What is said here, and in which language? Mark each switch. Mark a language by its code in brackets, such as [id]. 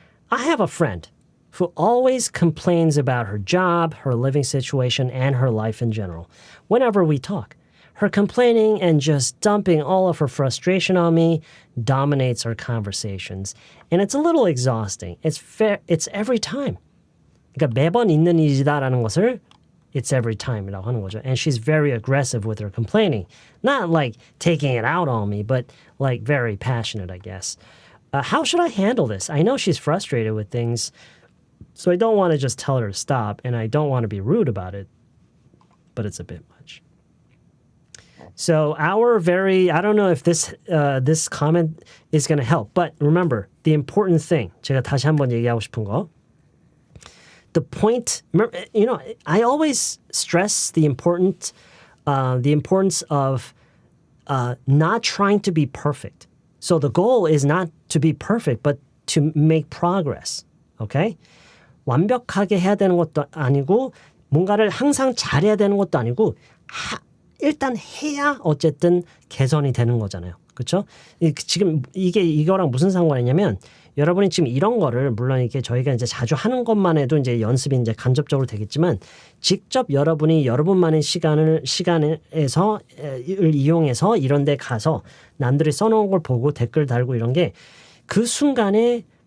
[en] I have a friend who always complains about her job, her living situation, and her life in general whenever we talk. Her complaining and just dumping all of her frustration on me dominates our conversations. And it's a little exhausting. It's every time. [ko] 그러니까 매번 있는 일이다라는 것을 [en] it's every time [ko] 이라고 하는 거죠. [en] And she's very aggressive with her complaining. Not like taking it out on me, but like very passionate, I guess. How should I handle this? I know she's frustrated with things, so I don't want to just tell her to stop, and I don't want to be rude about it, but it's a bit much. So I don't know if this comment is going to help, but remember, the important thing, [ko] 제가 다시 한번 얘기하고 싶은 거, [en] the point, I always stress the importance of not trying to be perfect. So the goal is not to be perfect, but to make progress. Okay? [ko] 완벽하게 해야 되는 것도 아니고 뭔가를 항상 잘해야 되는 것도 아니고 일단 해야 어쨌든 개선이 되는 거잖아요. 그렇죠? 지금 이거랑 무슨 상관이냐면 여러분이 지금 이런 거를 물론 이렇게 저희가 이제 자주 하는 것만 해도 이제 연습이 이제 간접적으로 되겠지만 직접 여러분이 여러분만의 시간에서 이용해서 이런 데 가서 남들이 써놓은 걸 보고 댓글 달고 이런 게 그 순간에